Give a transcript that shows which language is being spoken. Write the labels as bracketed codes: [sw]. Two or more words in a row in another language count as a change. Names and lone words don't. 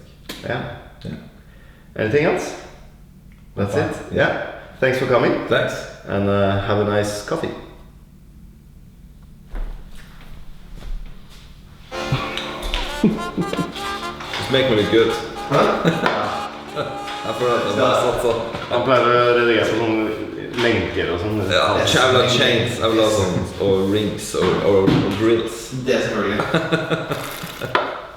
[en] Yeah. Anything else? That's it. Yeah. Thanks for coming. Thanks. And have a nice coffee. It's making me look good. [no] Jeg føler at det er satt sånn. Han pleier å redigere på sånne lenker og sånn. Ja, jeg vil ha chains, jeg vil ha sånn, og rings og grills. Det selvfølgelig.